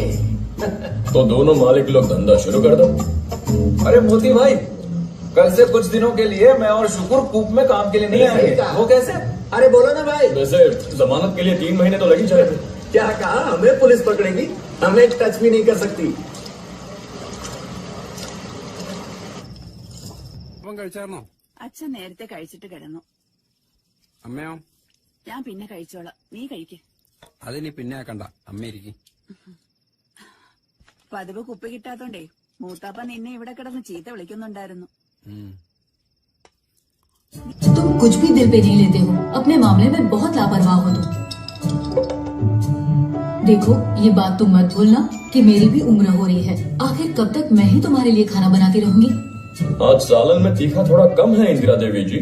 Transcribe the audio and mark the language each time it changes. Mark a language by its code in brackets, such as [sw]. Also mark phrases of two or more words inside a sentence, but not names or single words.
[hi] तो दोनों मालिक लोग धंधा शुरू कर दो। अरे मोती भाई, कल से कुछ दिनों के लिए मैं और शुक्र कूप में काम के लिए नहीं आएंगे। वो कैसे? अरे बोलो ना भाई। वैसे जमानत के लिए 3 महीने तो लग ही जाएंगे। क्या कहा? हमें पुलिस पकड़ेगी? हमें टच भी नहीं कर सकती। [ml] കഴിച്ചാർന്നോ? അച്ഛൻ നേരത്തെ കഴിച്ചിട്ട് കിടന്നു. അമ്മയോ? ഞാൻ പിന്നെ കഴിച്ചോളാം, നീ കഴിക്ക്. അതിനി പിന്നെ ആക്കണ്ട, അമ്മ ഇരിക്കും. പതിവ് കുപ്പി കിട്ടാത്തോണ്ടേ മൂത്താപ്പ നിന്നെ ഇവിടെ കിടന്ന് ചീത്ത വിളിക്കുന്നുണ്ടായിരുന്നു. [hi] तुम कुछ भी दिल पे नहीं लेते हो, अपने मामले में बहुत लापरवाह हो तुम। देखो, ये बात तुम मत भूलना कि मेरी भी उम्र हो रही है। आखिर कब तक मैं ही तुम्हारे लिए खाना बनाती रहूंगी? आज सालन में तीखा थोड़ा कम है इंदिरा देवी जी।